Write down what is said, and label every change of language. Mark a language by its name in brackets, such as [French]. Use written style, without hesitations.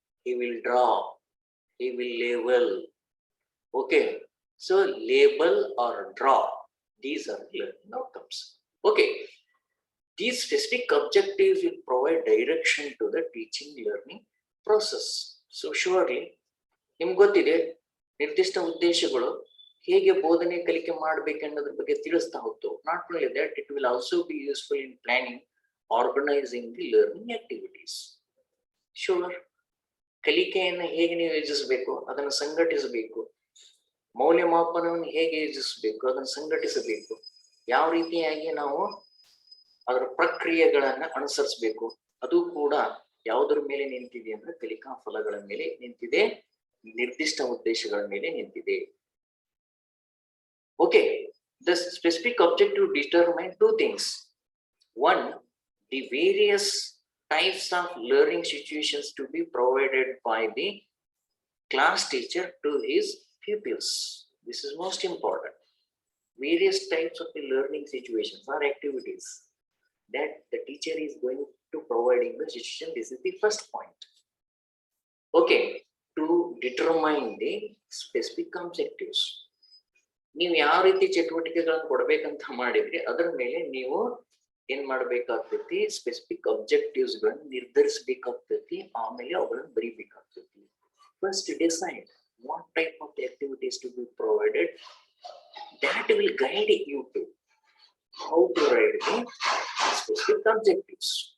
[English] He will draw, he will label. Okay, so label or draw, these are learning outcomes. Okay, these specific objectives will provide direction to the teaching learning process. So surely [Kannada] ನಿಮ್ಗೆ ಗೊತ್ತಿದೆ, ನಿರ್ದಿಷ್ಟ ಉದ್ದೇಶಗಳು ಹೇಗೆ ಬೋಧನೆ ಕಲಿಕೆ ಮಾಡಬೇಕನ್ನೋದ್ರ ಬಗ್ಗೆ ತಿಳಿಸ್ತಾ ಹೋಗ್ತು. [English] Not only that, it will also be useful in planning, organising the learning activities. [Kannada] Sure, ಕಲಿಕೆಯನ್ನು ಹೇಗೆ ನೀವು ಯೋಜಿಸಬೇಕು, ಅದನ್ನು ಸಂಘಟಿಸಬೇಕು. ಮೌಲ್ಯಮಾಪನವನ್ನು ಹೇಗೆ ಯೋಜಿಸಬೇಕು, ಅದನ್ನು ಸಂಘಟಿಸಬೇಕು. ಯಾವ ರೀತಿಯಾಗಿ ನಾವು ಅದರ ಪ್ರಕ್ರಿಯೆಗಳನ್ನ ಅನುಸರಿಸಬೇಕು, ಅದು ಕೂಡ ಯಾವುದರ ಮೇಲೆ ನಿಂತಿದೆ ಅಂದ್ರೆ ಕಲಿಕಾ ಫಲಗಳ ಮೇಲೆ ನಿಂತಿದೆ, ನಿರ್ದಿಷ್ಟ ಉದ್ದೇಶಗಳ ಮೇಲೆ ನಿಂತಿದೆ. [English] Okay, the specific objective determine two things. One, the various types of learning situations to be provided by the class teacher to his pupils. This is most important. Various types of the learning situations or activities that the teacher is going to provide in the situation. This is the first point. Okay, to determine the specific objectives. [Kannada] ನೀವು ಯಾವ ರೀತಿ ಚಟುವಟಿಕೆಗಳನ್ನು ಕೊಡ್ಬೇಕಂತ ಮಾಡಿದ್ರಿ ಅದರ ಮೇಲೆ ನೀವು ಏನ್ ಮಾಡ್ಬೇಕಾಗ್ತೈತಿ, ಸ್ಪೆಸಿಫಿಕ್ ಅಬ್ಜೆಕ್ಟಿವ್ಸ್ ಗಳನ್ನ ನಿರ್ಧರಿಸಬೇಕಾಗ್ತೈತಿ. ಆಮೇಲೆ ಅವುಗಳನ್ನ ಬರೀಬೇಕಾಗ್ತೈತಿ. [English] First decide what type of activities to be provided. That will guide you to how to write the specific objectives.